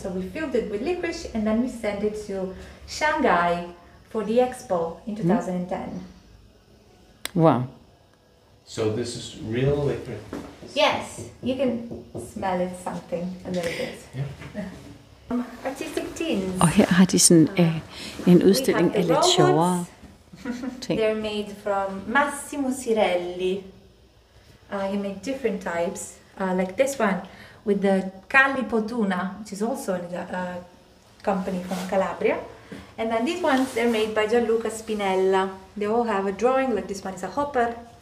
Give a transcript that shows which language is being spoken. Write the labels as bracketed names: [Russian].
[English] So we filled it with licorice and then we sent it to Shanghai for the expo in 2010. Wow. So this is real liquid. Yes, you can smell it something a little bit. Yeah. Artistic tins. [Danish] Og her har de sådan en udstilling af lidt sjovere ting. [English] They're made from Massimo Cirelli. You make different types, like this one with the Callipo tuna, which is also a company from Calabria. And then these ones, they're made by Gianluca Spinella. They all have a drawing, like this one is a hopper.